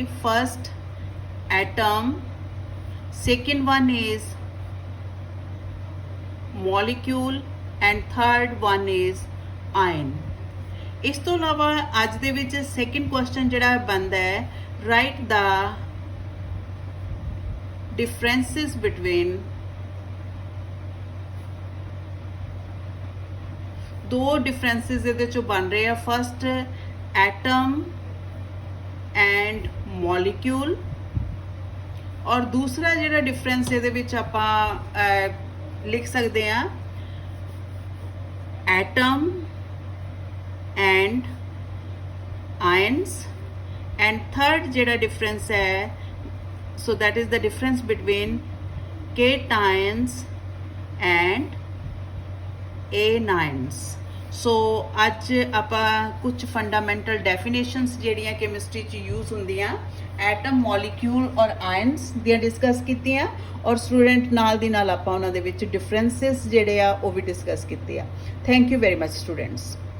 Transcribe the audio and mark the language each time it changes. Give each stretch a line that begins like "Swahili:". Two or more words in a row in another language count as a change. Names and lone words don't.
English: First atom, second one is molecule, and third one is ion.
Punjabi: ਇਸ ਤੋਂ ਇਲਾਵਾ ਅੱਜ ਦੇ ਵਿੱਚ
English: second question
Punjabi: ਜਿਹੜਾ ਬਣਦਾ ਹੈ, ਰਾਈਟ ਦਾ
English: differences between
Punjabi: ਦੋ ਡਿਫਰੈਂਸਿਸ ਇਹਦੇ ਚੋਂ ਬਣ ਰਹੇ ਆ।
English: first atom and molecule,
Punjabi: ਔਰ ਦੂਸਰਾ ਜਿਹੜਾ ਡਿਫਰੈਂਸ ਇਹਦੇ ਵਿੱਚ ਆਪਾਂ ਲਿਖ ਸਕਦੇ ਆ
English: atom and ions, and third
Punjabi: ਜਿਹੜਾ ਡਿਫਰੈਂਸ ਹੈ,
English: so that is the difference between cations and anions.
Punjabi: ਸੋ ਅੱਜ ਆਪਾਂ ਕੁਝ
English: fundamental definitions
Punjabi: ਜਿਹੜੀਆਂ ਕੈਮਿਸਟਰੀ 'ਚ ਯੂਜ਼ ਹੁੰਦੀਆਂ
English: atom, molecule
Punjabi: ਔਰ ਆਇਨਸ ਦੀਆਂ ਡਿਸਕਸ ਕੀਤੀਆਂ, ਔਰ ਸਟੂਡੈਂਟ ਨਾਲ ਦੀ ਨਾਲ ਆਪਾਂ ਉਹਨਾਂ ਦੇ ਵਿੱਚ ਡਿਫਰੈਂਸਿਸ ਜਿਹੜੇ ਆ ਉਹ ਵੀ ਡਿਸਕਸ ਕੀਤੇ ਆ।
English: Thank you very much students.